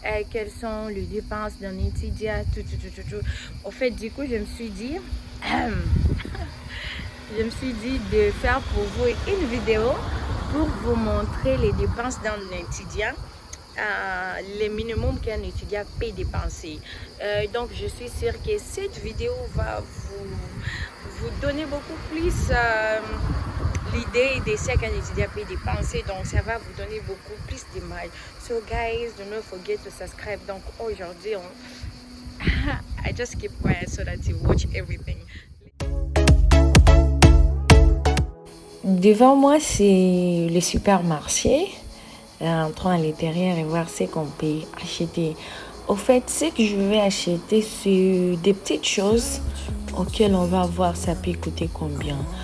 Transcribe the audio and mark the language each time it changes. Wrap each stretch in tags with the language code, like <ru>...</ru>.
<fr>Quelles sont les dépenses d'un étudiant, tout. Du coup, je me suis dit, de faire pour vous une vidéo pour vous montrer les dépenses d'un étudiant. Les minimums qu'un étudiant peut dépenser. Donc je suis sûre que cette vidéo va vous donner beaucoup plus l'idée de ce qu'un étudiant peut dépenser. Donc ça va vous donner beaucoup plus d'image.</fr> <en>So guys, do not forget to subscribe.</en> <fr>Donc aujourd'hui</fr> <en>I just keep quiet so that you watch everything.</en> <fr>Devant moi c'est le supermarché. Entrons à l'intérieur et voir ce qu'on peut acheter. Ce que je vais acheter, c'est des petites choses auxquelles on va voir ça peut coûter combien.</fr>